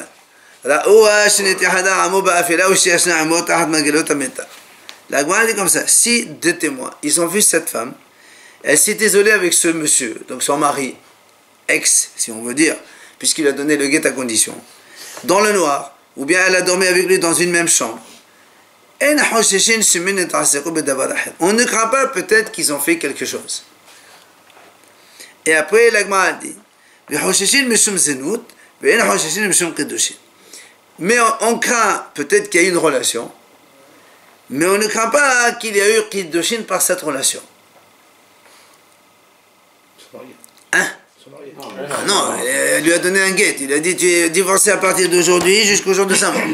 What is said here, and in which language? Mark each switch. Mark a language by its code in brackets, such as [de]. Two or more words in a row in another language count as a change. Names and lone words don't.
[fr] La Gemara dit comme ça, si deux témoins, ils ont vu cette femme, elle s'est isolée avec ce monsieur, donc son mari, ex, si on veut dire, puisqu'il a donné le guet à condition, dans le noir, ou bien elle a dormi avec lui dans une même chambre. On ne craint pas peut-être qu'ils ont fait quelque chose. Et après, la Gemara dit, [he] וחוששים משום זנות, ואין חוששים משום קידושין. [fr] Mais on craint peut-être qu'il y a eu une relation, mais on ne craint pas qu'il y a eu Kiddushin par cette relation. Hein? Ah non, elle lui a donné un guet. Il a dit tu es divorcé à partir d'aujourd'hui jusqu'au jour de sa mort.